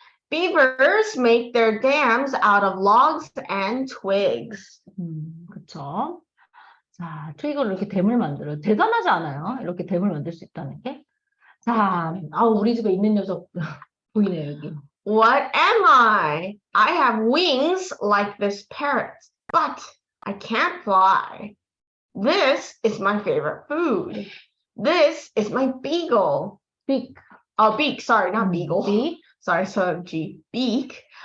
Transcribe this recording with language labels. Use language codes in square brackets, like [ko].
[en] Beavers make their dams out of logs and twigs. [ko] 그렇죠. 자, 트위거를 이렇게 댐을 만들어요. 대단하지 않아요? 이렇게 댐을 만들 수 있다는 게. 자, 우리 집에 있는 녀석 보이네요, 여기. [en] What am I? I have wings like this parrot, but I can't fly. This is my favorite food. This is my beagle. Beak. Beak, sorry, not beagle. Beak. Sorry, so G. Beak.